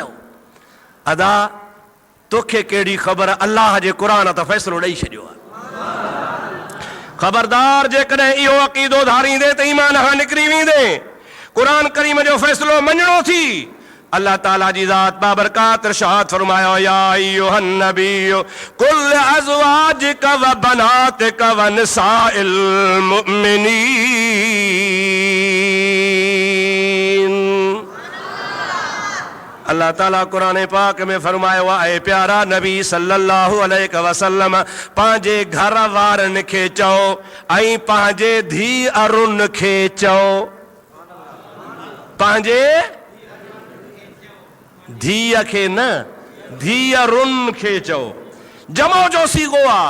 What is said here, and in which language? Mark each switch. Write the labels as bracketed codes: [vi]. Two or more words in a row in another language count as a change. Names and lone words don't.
[sd] अदा तोखे कहिड़ी ख़बर, अल्लाह जे क़ुरान त फ़ैसिलो ॾेई छॾियो आहे। ख़बरदार, जेकॾहिं इहो अक़ीदो धारींदे त ईमान खां निकिरी वेंदे, क़ुरान करीम जो फ़ैसिलो मञणो थी। अल्लाह ताला जी ज़ात बाबरकात इरशाद फरमायो, [ar] يا أيها النبي قل لأزواجك وبناتك ونساء المؤمنين. [sd] अल्लाह ताला कुरान पाक में फरमायो आहे, प्यारा नबी [ar] صلى الله عليه وسلم [sd] पंहिंजे घर वारनि खे चओ ऐं पंहिंजे धी अरुन खे चओ, पंहिंजे धीअ खे न, धीअ रुन खे चओ, जमो जो सीगो आहे।